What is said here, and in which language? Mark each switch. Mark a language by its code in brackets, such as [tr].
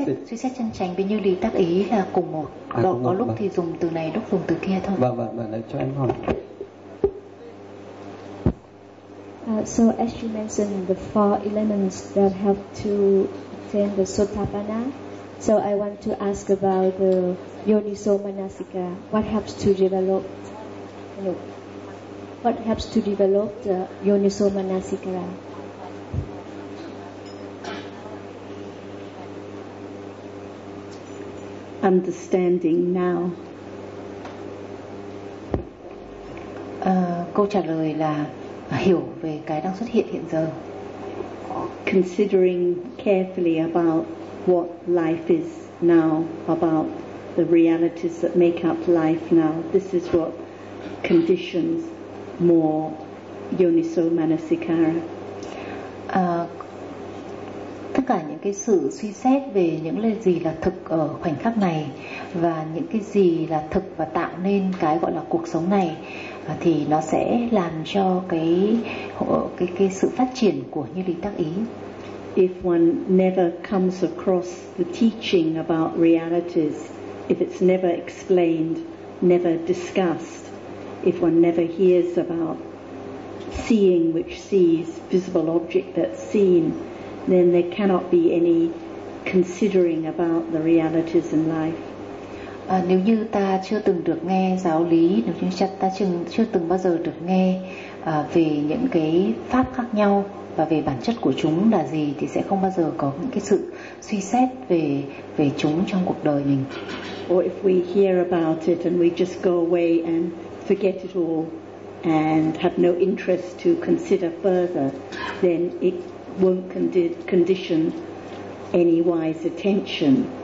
[vi] suy xét chân chánh với như lý tác ý là cùng một độ, có lúc thì dùng từ này, lúc dùng từ kia thôi. Vâng, cho em hỏi. [en] So as you mentioned, the four elements that help to attain the Sotapanna. So I want to ask about the Yoniso Manasika. What helps to develop? What helps to develop the Yoniso Manasikara? Understanding now. [vi] Câu trả lời là hiểu về cái đang xuất hiện hiện giờ. [en] Considering carefully about what life is now, about the realities that make up life now. This is what conditions more Yoniso Manasikara. [vi] Tất cả những cái sự suy xét về những cái gì là thực ở khoảnh khắc này, và những cái gì là thực và tạo nên cái gọi là cuộc sống này, thì nó sẽ làm cho cái sự phát triển của như lý tác ý. [en] If one never comes across the teaching about realities, if it's never explained, never discussed, if one never hears about seeing which sees, visible object that's seen, then there cannot be any considering about the realities in life. [vi] Nếu như ta chưa từng được nghe giáo lý, nếu như ta chưa từng bao giờ được nghe về những cái pháp khác nhau và về bản chất của chúng là gì, thì sẽ không bao giờ có những cái sự suy xét về chúng trong cuộc đời mình. [en] Or if we hear about it and we just go away and forget it all and have no interest to consider further, then it won't condition any wise attention.